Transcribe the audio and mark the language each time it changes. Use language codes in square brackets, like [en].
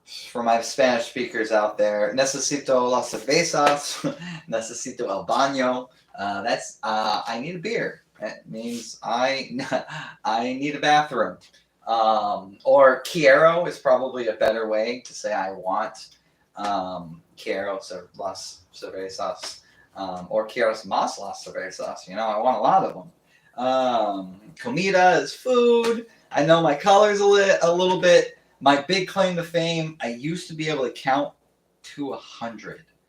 [en] For my Spanish speakers out there, [es] necesito las cervezas, necesito el baño. [en] That's I need a beer. That means I need a bathroom. Or quiero is probably a better way to say I want. [es] Quiero las cervezas, or quiero más las cervezas. [en] I want a lot of them. Comida is food. I know my colors a little bit. My big claim to fame, I used to be able to count to 100.